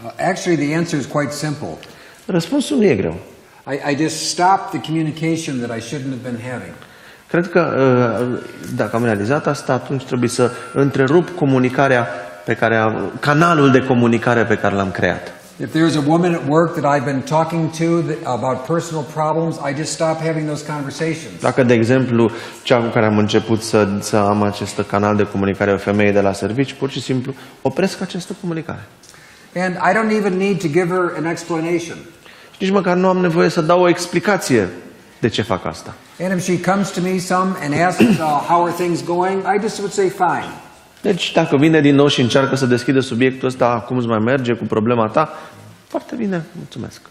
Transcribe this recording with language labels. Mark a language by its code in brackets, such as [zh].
[en] Actually, the answer is quite simple. [ro] Răspunsul nu e greu. [en] I just stop the communication that I shouldn't have been having. [ro] Cred că dacă am realizat asta, atunci trebuie să întrerup comunicarea canalul de comunicare pe care l-am creat. [en] If there's a woman at work that I've been talking to about personal problems, I just stop having those conversations. [ro] Dacă, de exemplu, cea cu care am început să am acest canal de comunicare, o femeie de la servici, pur și simplu opresc această comunicare. [en] And I don't even need to give her an explanation. [ro] Și nici măcar nu am nevoie să dau o explicație de ce fac asta. [en] And if she comes to me and asks how are things going, I just would say fine. [ro] Deci dacă vine din nou și încearcă să deschidă subiectul ăsta, cum îți mai merge cu problema ta, foarte bine, mulțumesc.